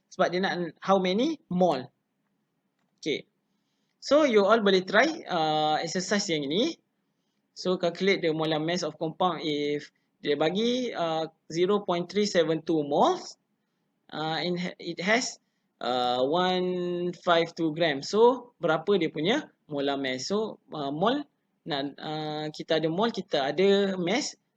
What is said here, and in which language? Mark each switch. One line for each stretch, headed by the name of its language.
Malay: Sebab dia nak how many mol.
English: Okay.
Malay: So you all boleh try exercise yang ini.
English: So calculate the molar mass of compound if dia bagi 0.372 moles and it has 152 gram.
Malay: So berapa dia punya molar mass? So mol nak kita ada mol, kita ada mass.